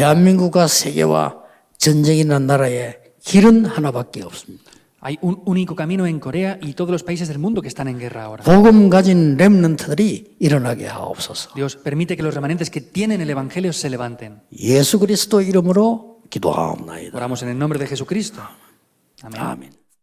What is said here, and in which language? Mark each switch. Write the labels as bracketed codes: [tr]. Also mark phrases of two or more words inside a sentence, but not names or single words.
[ko] 대한민국과 세계와 전쟁이 난 나라에 길은 하나밖에 없습니다. [es] Hay un único camino en Corea y todos los países del mundo que están en guerra ahora. [ko] 복음 가진 렘넌트들이 일어나게 하옵소서. [es] Dios, permite que los remanentes que tienen el Evangelio se levanten. [ko] 예수 그리스도 이름으로 기도하옵나이다. [es] Oramos en el nombre de Jesucristo. Amén. [ko] 아멘.